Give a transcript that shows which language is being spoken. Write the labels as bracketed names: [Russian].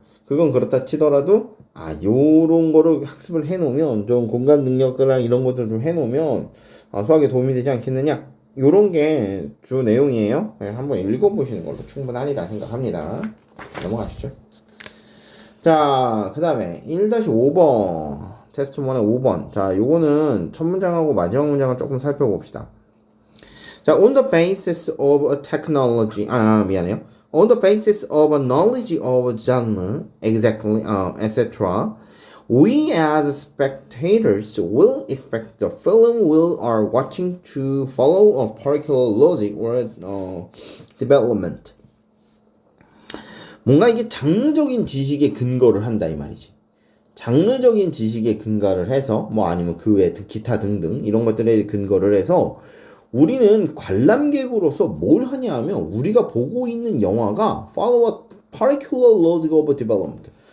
[Korean] 그건 그렇다 치더라도 요런 거를 학습을 해놓으면 좀 공간 능력이랑 이런 것들 좀 해놓으면 수학에 도움이 되지 않겠느냐? 요런 게 주 내용이에요. 한번 읽어보시는 걸로 충분하리라 생각합니다. 넘어가시죠. 자, 그 다음에 1-5번 테스트 1의 5번. 자, 요거는 첫 문장하고 마지막 문장을 조금 살펴봅시다. [English] 자, on the basis of a technology [Korean] 미안해요. [English] On the basis of a knowledge of a genre, exactly, etc. We as spectators will expect the film we are watching to follow a particular logic or development. [Korean] 뭔가 이게 장르적인 지식에 근거를 한다 이 말이지. 장르적인 지식에 근거를 해서 뭐 아니면 그 외 기타 등등 이런 것들에 근거를 해서 우리는 관람객으로서 뭘 하냐 하면 우리가 보고 있는 영화가 [English] follow a particular logic of development.